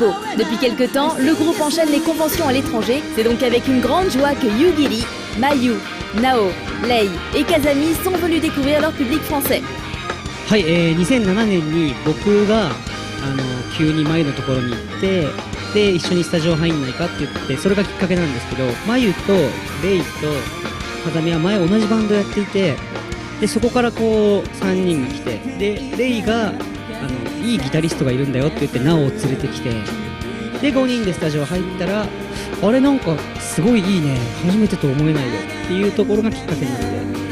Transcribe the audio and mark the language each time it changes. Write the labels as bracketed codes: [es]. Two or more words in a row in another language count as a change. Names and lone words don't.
[fr] Depuis quelques temps, le groupe enchaîne les conventions à l'étranger. C'est donc avec une grande joie que Yugiri, Mayu, Nao, Lei et Kazami sont venus découvrir leur public français. [ja] はい、2007年に僕が急に眉のところに行ってで一緒にスタジオ入んないかって言ってそれがきっかけなんですけど眉とレイと風見は前同じバンドやっていてでそこからこう3人が来てでレイがいいギタリストがいるんだよって言ってナオを連れてきてで5人でスタジオ入ったらあれなんかすごいいいね初めてと思えないよっていうところがきっかけになって。